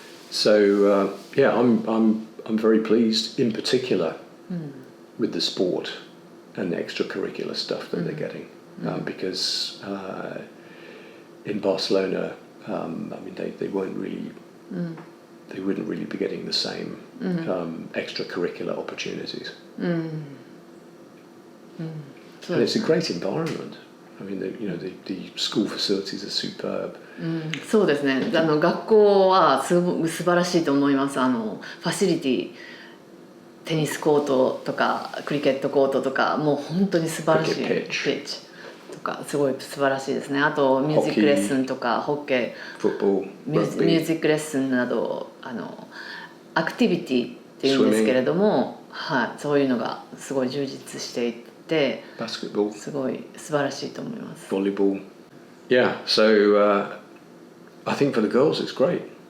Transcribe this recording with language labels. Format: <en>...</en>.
<en>So I'm very pleased, in particular, with the sport and the extracurricular stuff that they're getting, because in Barcelona, they won't really, they wouldn't really be getting the same extracurricular opportunities. And it's a great environment. The school facilities are superb.</en> <ja>そうですね。学校は素晴らしいと思います。ファシリティ、テニスコートとかクリケットコートとか、もう本当に素晴らしい。ピッチとかすごい素晴らしいですね。あとミュージックレッスンとかホッケー、ミュージックレッスンなどアクティビティっていうんですけれども、はい、そういうのがすごい充実していて。</ja> <en>Basketball.</en> <ja>すごい素晴らしいと思います。</ja> <en>Volleyball. Yeah, so I think for the girls it's great.</en>